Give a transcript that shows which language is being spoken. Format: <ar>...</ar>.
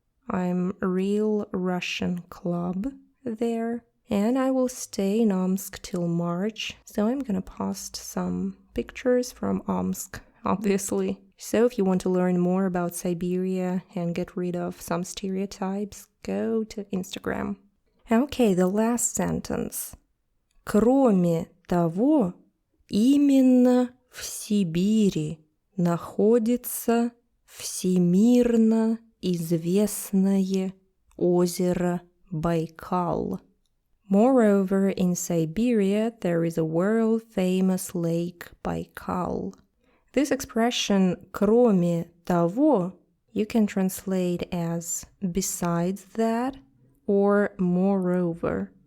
<en>I'm Real Russian Club there, and I will stay in Omsk till March, so I'm gonna post some pictures from Omsk, obviously. So if you want to learn more about Siberia and get rid of some stereotypes, go to Instagram. Okay, the last sentence.</en> <ru>Кроме того, именно в Сибири находится всемирно известное озеро Baikal.</ru> <en>Moreover, in Siberia, there is a world-famous lake Baikal. This expression</en> <ru>«кроме того»</ru> <en>you can translate as «besides that» or «moreover».</en>